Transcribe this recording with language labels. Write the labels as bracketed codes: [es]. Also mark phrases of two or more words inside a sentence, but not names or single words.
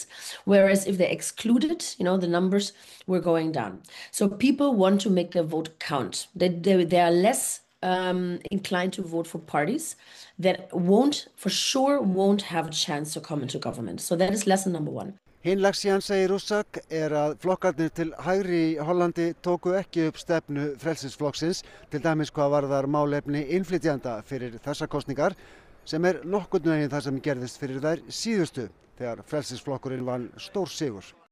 [en] Whereas if they excluded, the numbers were going down. So people want to make their vote count. They are less inclined to vote for parties that for sure won't have a chance to come into government. So that is lesson number one. [is] Hinlagsíðan segir Russak að flokkarnir til hægri í Hollandi tóku ekki upp stefnu Frelsisflokksins, til dæmis hvað varðar málefni innflytjenda fyrir þessar kosningar, sem nokkurn veginn það sem gerðist fyrir þær síðustu, þegar Frelsisflokkurinn vann stór sigur.